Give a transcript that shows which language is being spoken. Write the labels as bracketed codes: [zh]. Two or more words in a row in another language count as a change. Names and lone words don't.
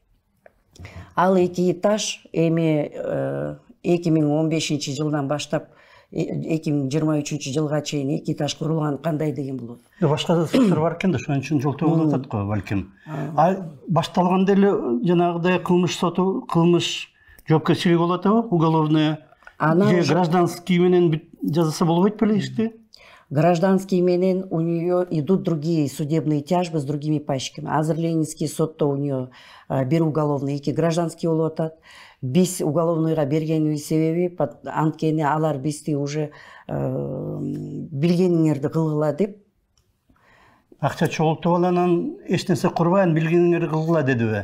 [ky] Ал 2 этаж эми 2015 жылдан баштап 2023 жылга чейин 2 этаж курулган кандай деген болот? Башка да сөздөр бар экен да, ошон үчүн жолтоо болуп атат го балким. Башталганда эле жанагыдай кылмыш соту, кылмыш жоопкерчилиги болуп атабы? Уголовный же гражданский менен жазаса болбойт беле ишти? Гражданский менен [ru] у нее идут другие судебные тяжбы с другими пайщиками. [ky] Азыр Ленинский сотто [ru] у нее [ky] бир уголовный, 2 гражданский болуп атат. Биз уголовныйга бергенибиз себеби анткени алар бизди уже билгениңерди кылгыла деп. Акча чогултуп аланан эч нерсе курбайын, билгениңерди кылгыла дедиби?